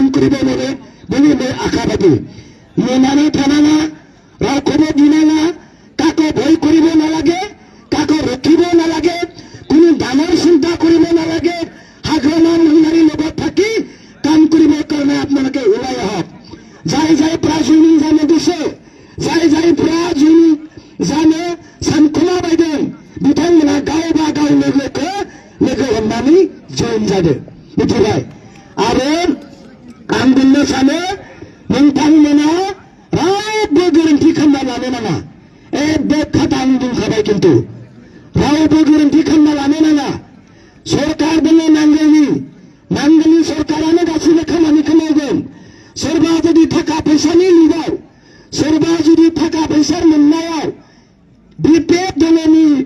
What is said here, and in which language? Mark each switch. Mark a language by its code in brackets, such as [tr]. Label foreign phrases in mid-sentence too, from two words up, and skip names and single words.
[as] কৰিব লাগে বুলি মই আশাবাদী নেনানি থানানা ৰাখব দিনানা কাকো ভয় কৰিব নালাগে কাকো ৰখিব নালাগে কোনো ডাঙৰ চিন্তা কৰিব নালাগে সাধাৰণ মহিলাৰ লগত থাকি কাম কৰিবৰ কাৰণে আপোনালোকে ওলাই আহক যাই পৰা জয়নিং জানে দিছে যাই পৰা জয়নিং জানে [brx] सानखुमा बायदों बिथांमोना गाव लोगो हमनानै जयन जादों मिथिबाय आरो आं बुंनो सानो नोंथांमोना रावबो गोरोन्थि खालामना लानो नाङा बे खोथा आं बुंखाबाय खिन्थु रावबो गोरोन्थि खालामना लानो नाङा सरकार दङ नांगोलनि सरकारानो गासैबो खामानिखौ मावगोन सोरबा जुदि थाखा फैसानि लिगाव सोरबा जुदि थाखा फैसा मोननायाव बिपिएफ दलनि